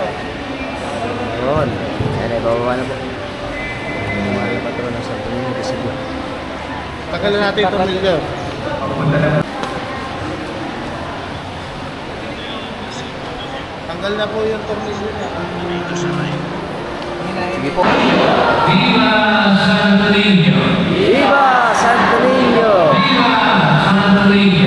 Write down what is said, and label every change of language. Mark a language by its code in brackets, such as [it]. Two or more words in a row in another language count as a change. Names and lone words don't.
[tl] Ayun. Ayan ay bababa na po. Ang mahal na patron ng Santo Niño de Cebu. Tagalan natin itong milyo. Tanggal na po yung tornilyo niya. Sige po. Viva Santo Niño! Viva Santo Niño! Viva Santo Niño!